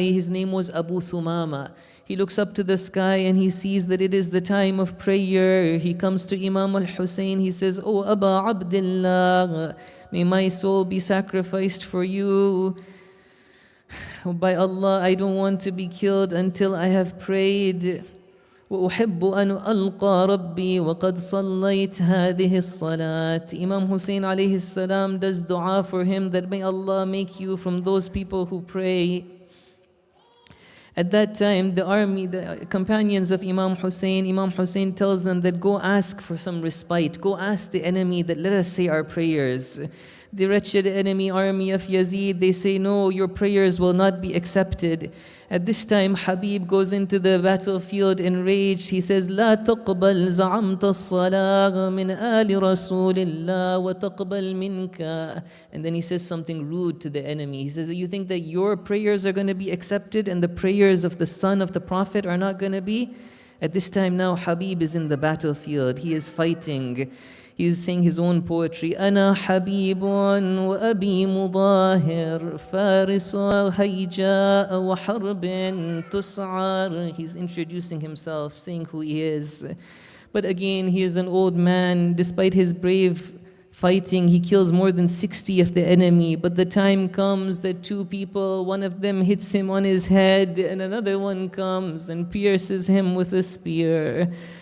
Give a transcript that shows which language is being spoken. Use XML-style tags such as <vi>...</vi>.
<en>His name was Abu Thumama. He looks up to the sky and he sees that it is the time of prayer. He comes to Imam al-Hussein. He says, "Oh, Aba Abdullah, may my soul be sacrificed for you. By Allah, I don't want to be killed until I have prayed.</en> <ar>وأحب أن ألقى ربي وقد صليت هذه الصلاة."</ar> <en>Imam Hussein alayhi salam does dua for him that may Allah make you from those people who pray. At that time, the companions of Imam Hussein tells them that go ask for some respite. Go ask the enemy that let us say our prayers. The wretched enemy army of Yazid, they say, no, your prayers will not be accepted. At this time, Habib goes into the battlefield enraged.</en> <ar>He says, لا تقبل زعمت الصلاة من آل رسول الله وتقبل منك.</ar> <en>And then he says something rude to the enemy. He says, you think that your prayers are going to be accepted and the prayers of the son of the Prophet are not going to be? At this time now, Habib is in the battlefield. He is fighting. He is saying his own poetry.</en> <ar>أنا حبيب وأبي مظاهر فارس هيجاء وحرب تسعر.</ar> <en>He's introducing himself, saying who he is. But again, he is an old man. Despite his brave fighting, he kills more than 60 of the enemy. But the time comes that two people, one of them hits him on his head, and another one comes and pierces him with a spear.</en>